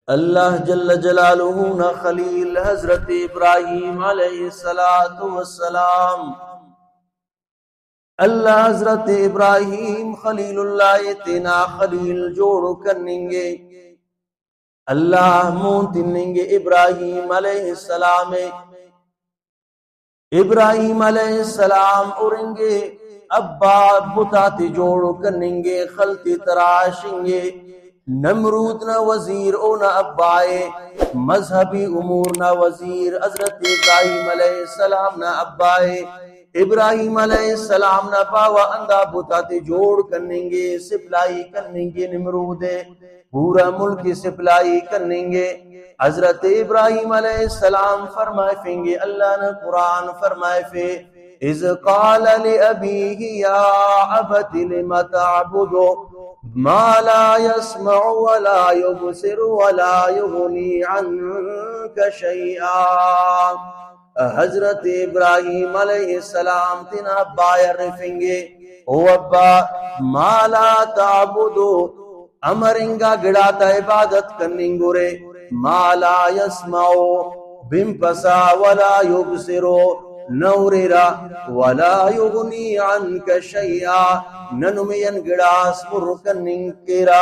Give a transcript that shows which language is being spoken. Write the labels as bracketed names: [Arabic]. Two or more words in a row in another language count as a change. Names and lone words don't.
[Brahui] اللہ جل جلالہ نا خلیل حضرت ابراہیم علیہ السلام، اللہ حضرت ابراہیم خلیل اللہ تینا خلیل جوڑ کرنگے، اللہ مون تننگے ابراہیم علیہ السلام، ابراہیم علیہ السلام ارنگے ابا بتاتی جوڑ کرنگے، خلطی تراشنگے، نمرود نہ وزیر او نہ ابائے، مذہبی امور نہ وزیر حضرت ابراہیم علیہ السلام نہ ابائے، ابراہیم علیہ السلام نہ باوا اندہ بتاتے جوڑ کرنگے، سپلائی کرنگے، نمرود پورا ملک سپلائی کرنگے۔ حضرت ابراہیم علیہ السلام فرمائے فینگے، اللہ نے قرآن فرمائے فے [Arabic] اذ قال لأبیہ یا ابت لم تعبد ما لا يسمع ولا يبصر ولا يغني عنك شيئا۔ [Brahui] حضرت ابراہیم علیہ السلام تینا بایر رفنگے، او ابا [Arabic] ما لا تعبدو [Brahui] امرنگا گڑاتا عبادت کرننگو رے، [Arabic] ما لا يسمعو [Brahui] بم پسا [Arabic] ولا يبصرو [Brahui] نوریرا [Arabic] ولا یغنی عنک شیئا [Brahui] ننمین گڑاس مرکنن کیرا۔